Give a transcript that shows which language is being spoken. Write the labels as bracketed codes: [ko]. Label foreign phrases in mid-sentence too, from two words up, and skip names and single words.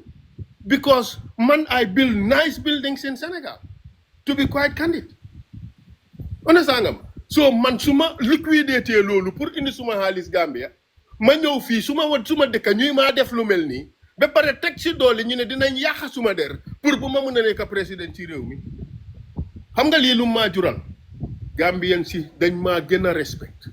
[en] Because man, I build nice buildings in Senegal, to be quite candid. Understand nga? [wo] So man suma liquidité lolu pour indi suma halis Gambia, ma ñew fi suma dëkk ñuy ma def lu melni ba paré tek ci doole ñu ne dinañ yàq suma der pour bu ma mëna nekk président ci réew mi. Xam nga li lu ma jural Gambian si dañ ma gëna respect.